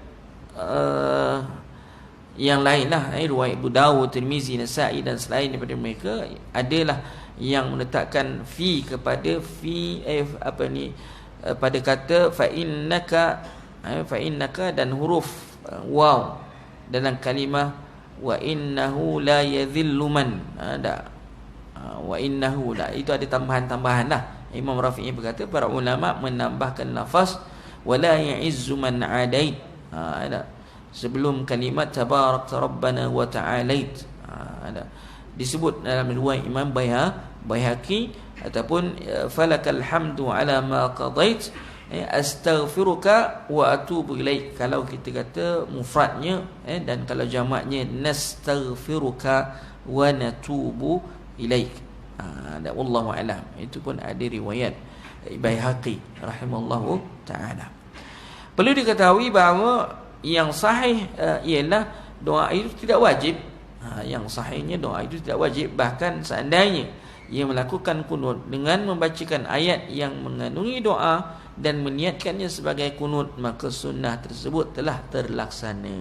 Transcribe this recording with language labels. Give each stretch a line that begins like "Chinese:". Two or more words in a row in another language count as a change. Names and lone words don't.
Malay: yang lainlah, riwayat Abu Dawud, Tirmizi, Nasa'i dan selain daripada mereka, adalah yang meletakkan fi kepada pada kata
Arabic: فإنك
Malay: dan huruf waw dalam kalimah
Arabic: وإنه لا يذل من. وإنه لا,
Malay: itu ada tambahan-tambahan lah. Imam Rafi'i berkata para ulama menambahkan lafaz
Arabic: ولا يعز من عاديت
Malay: sebelum kalimat
Arabic: تباركت ربنا وتعاليت.
Malay: Disebut dalam riwayat Imam Baihaqi ataupun
Arabic: فلك الحمد على ما قضيت أستغفرك وأتوب إليك.
Malay: Kalau kita kata mufradnya dan kalau jamaknya
Arabic: نستغفرك ونتوب إليك. والله أعلم.
Malay: Itu pun ada riwayat Baihaqi
Arabic: رحمه الله تعالى.
Malay: Perlu diketahui bahawa yang sahih ialah doa itu tidak wajib. Yang sahihnya doa itu tidak wajib. Bahkan seandainya ia melakukan kunut dengan membacakan ayat yang mengandungi doa dan meniatkannya sebagai kunut, maka sunnah tersebut telah terlaksana.